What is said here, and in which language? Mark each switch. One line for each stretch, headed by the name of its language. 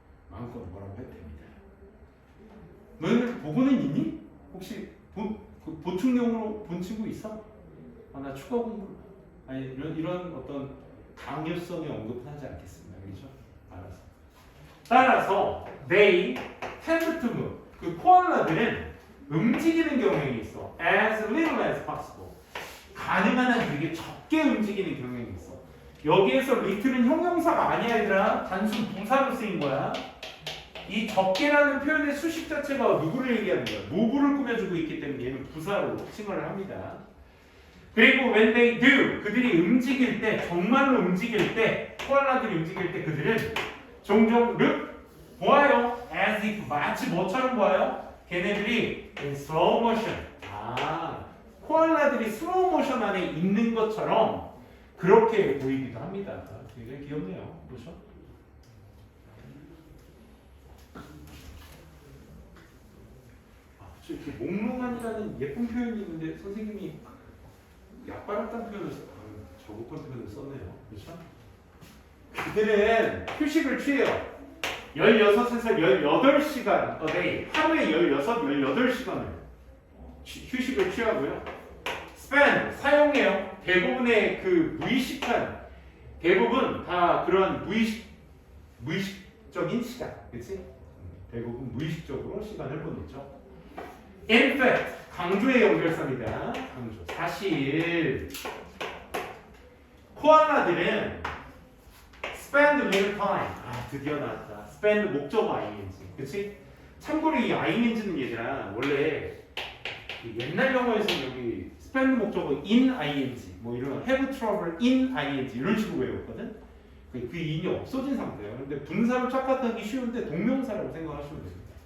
Korean: 마음껏 뭐라고 해도 됩니다. 너희들 보고는 있니? 혹시 보충용으로 본 친구 있어? 나 추가 공부 아니 이런 어떤 강요성의 언급은 하지 않겠습니다. 그렇죠? 알았어. 따라서
English: they tend to move.
Korean: 그 코알라들은 움직이는 경향이 있어.
English: as little as possible.
Korean: 가능한 한 되게 적게 움직이는 경향이 있어. 여기에서 little은 형용사가 아니야 얘들아. 단순 부사로 쓰인 거야. 이 적게라는 표현의 수식 자체가 누구를 얘기하는 거야? 모브를 꾸며주고 있기 때문에 얘는 부사로 칭을 합니다. 그리고
English: when they do,
Korean: 그들이 움직일 때, 정말로 움직일 때, 코알라들이 움직일 때 그들은 종종 look, 보아요. as if, 마치 뭐처럼 보아요? 걔네들이
English: in slow motion.
Korean: 코알라들이 슬로우 모션 안에 있는 것처럼 그렇게 보이기도 합니다. 되게 귀엽네요. 그렇죠? 이렇게 몽롱한이라는 예쁜 표현이 있는데 선생님이 약발았다는 표현을 저급한 표현을 썼네요. 그렇죠? 그들은 휴식을 취해요. 16에서 18시간
English: a day,
Korean: 하루에 16, 18시간을 휴식을 취하고요. spend, 사용해요. 대부분의 그 무의식한, 대부분 다 그런 무의식적인 시간, 그치? 대부분 무의식적으로 시간을 보내죠.
English: in fact,
Korean: 강조의 연결사입니다. 강조. 사실 코알라들은
English: spend little time.
Korean: 드디어 나왔다.
English: spend 목적어 ing.
Korean: 그치? 참고로 이 ing는 얘들아 원래 옛날 영어에서는 여기 spend 목적어 in ing 뭐 이런
English: have trouble in ing
Korean: 이런 식으로 외웠거든. 그 in이 없어진 상태예요. 근데 분사로 착각하기 쉬운데 동명사라고 생각하시면 됩니다.